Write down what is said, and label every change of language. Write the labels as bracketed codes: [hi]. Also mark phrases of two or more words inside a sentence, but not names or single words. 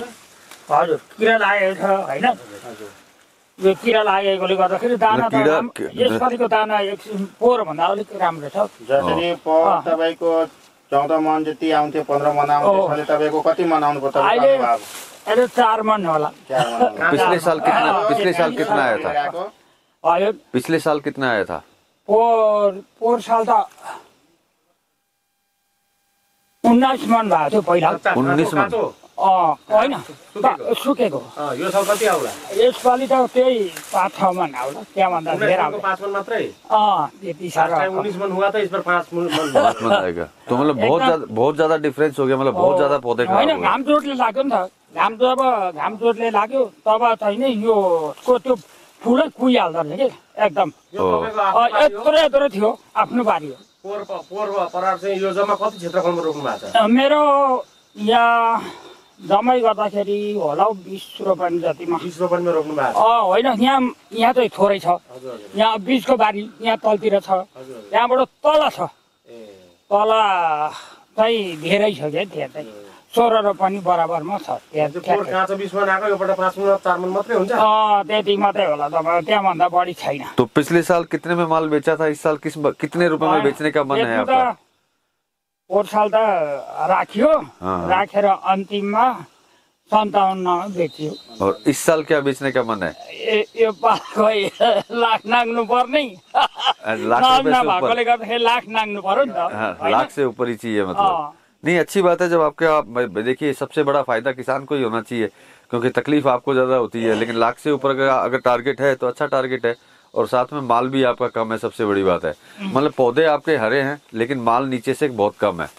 [ne] हजुर किरा लागेको छ होइन यो किरा लागेकोले गर्दाखेरि दाना त यसपालिको दाना एक किसिम पोहोरभन्दा अलिक राम्रो छ। जसरी पोहोर तपाईँको 14 मन जति आउँथ्यो 15 मन आउँथ्यो भने तपाईँको कति मन आउनु पर्छ अहिले 4 मन होला। [hi] पिछले साल कितना आया था? [ne] हजुर [hi] पिछले साल कितना आया था? [ne] पोहोर साल त 19 मन भएको थियो पहिला। 19 मन होइन सुकेको। यो साल कति आउला? यसपालि त त्यही 5-6 मन आउला त्यहाँभन्दा धेरै आउँछ। 5 मन मात्रै? त्यति साह्रो [hi] 19 मन हुआ था इस बार 5 मन 5 मन आएगा तो मतलब बहुत ज्यादा डिफरेंस हो गया। मतलब बहुत ज्यादा पौधे खराब [ne] होइन [hi] हो गए। [ne] घाम चोटले लाग्यो नि त घाम चोटले लाग्यो तब चाहिँ नि यो त्यो फुलै कुहिहाल्दो रहेछ कि एकदम यत्रो थियो आफ्नो बारी हो। पोहोर परार चाहिँ यो जम्मा कति क्षेत्रफलमा रोप्नु भएको छ? मेरो यहाँ जम्मै गर्दाखेरि होला 20 रोपनी जतिमा। 20 रोपनीमा रोप्नु भएको छ? होइन यहाँ चाहिँ थोरै छ। यहाँ बीचको बारी यहाँ तलतिर छ त्यहाँबाट तल छ तल चाहिँ धेरै छ क्या त्यहाँ चाहिँ 16 रोपनी बराबरमा छ। पोहोर काँचो 20 मन आएको योबाट 5 मन 4 मन मात्रै हुन्छ? त्यति मात्रै होला तपाईँ त्यहाँभन्दा बढी छैन। [hi] तो पिछले साल कितने में माल बेचा था? इस साल कितने रुपए में बेचने का मन है आपका? [ne] पोहोर साल त राखियो राखेर अन्तिममा 57 बेचियो। [hi] और इस साल क्या बेचने का मन है? [ne] यो पालको लाख नाग्नु पर्ने [hi] लाख रुपए से [ne] भएकोले गर्दाखेरि लाख नाग्नु पर्यो नि त। [hi] लाख से ऊपर ही चाहिए मतलब। नहीं अच्छी बात है जब आपके आप देखिए सबसे बड़ा फायदा किसान को ही होना चाहिए क्योंकि तकलीफ आपको ज्यादा होती है लेकिन लाख से ऊपर अगर टारगेट है तो अच्छा टारगेट है और साथ में माल भी आपका कम है। सबसे बड़ी बात है मतलब पौधे आपके हरे हैं लेकिन माल नीचे से बहुत कम है।